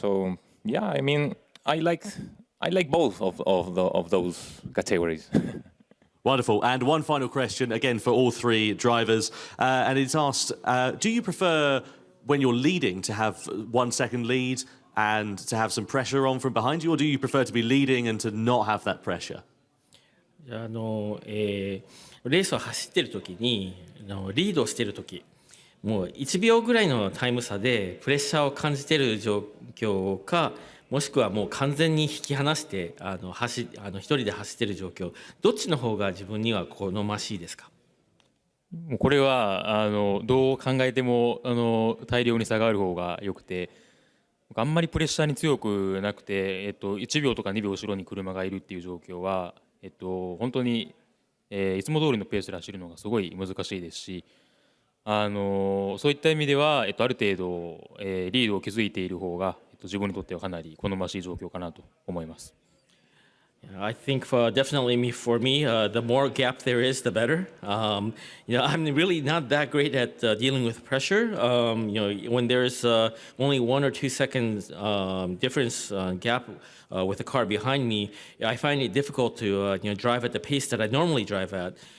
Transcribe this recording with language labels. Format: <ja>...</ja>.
<en>So yeah, I mean, I like both of those categories. Wonderful. And one final question, again, for all three drivers. And it's asked, do you prefer when you're leading to have 1 second lead and to have some pressure on from behind you, or do you prefer to be leading and to not have that pressure?</en> <ja>レースを走っている時にリードをしている時もう1秒ぐらいのタイム差でプレッシャーを感じている状況かもしくはもう完全に引き離して一人で走っている状況どっちの方が自分には好ましいですかもうこれはどう考えても大量に差がある方が良くてあんまりプレッシャーに強くなくて、1秒とか2秒後ろに車がいるっていう状況は、本当にいつも通りのペースで走るのがすごい難しいですし、そういった意味では、ある程度、リードを築いている方が、自分にとってはかなり好ましい状況かなと思います。</ja> <en>I think definitely for me, the more gap there is, the better. I'm really not that great at dealing with pressure. When there's only 1 or 2 seconds difference gap with the car behind me, I find it difficult to drive at the pace that I normally drive at.</en>